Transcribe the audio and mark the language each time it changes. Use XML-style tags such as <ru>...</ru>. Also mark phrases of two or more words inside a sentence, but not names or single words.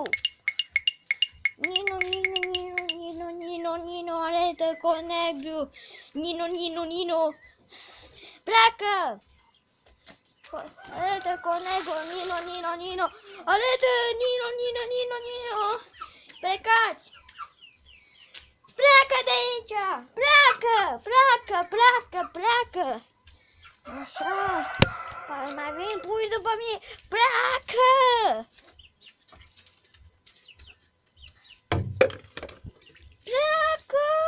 <ro>Nino, Nino, Nino, Nino, Nino, Nino, arătă conegru! Nino, Nino, Nino! Pleacă! Arătă conegru, Nino, Nino, Nino! Arătă, Nino, Nino, Nino, Nino! Plecați! Pleacă de aici! Pleacă! Pleacă! Pleacă! Pleacă! Așa! Mai vin pui după mine! Pleacă! Pleacă!</ro>